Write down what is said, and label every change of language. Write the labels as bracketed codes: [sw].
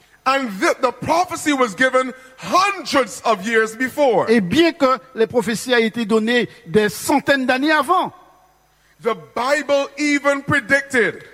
[en] And the prophecy was given hundreds of years before. [fr] Et bien que les prophéties aient été données des centaines d'années avant. [en] The Bible even predicted.